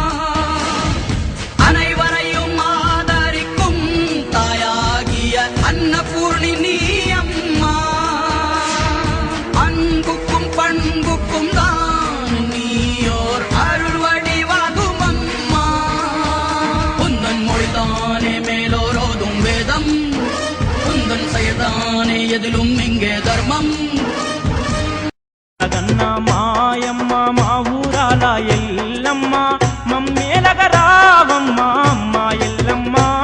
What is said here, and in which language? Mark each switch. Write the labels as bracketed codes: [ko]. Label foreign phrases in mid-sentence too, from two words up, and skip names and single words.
[ta] அனைவரையும் ஆதரிக்கும் தாயாகிய அன்னபூர்ணி நீ அம்மா அன்புக்கும் பண்புக்கும் தான் நீயோர் அருள் வடிவாகும் அம்மா உந்தன் மொழிதானே மேலோரோதும் வேதம் உந்தன் செயல்தானே எதிலும் இங்கே தர்மம் [te] గన్న మాయమ్మ మా ఊరాల ఎల్లమ్మ మమ్మేలగ రావమ్మ అమ్మ ఎల్లమ్మ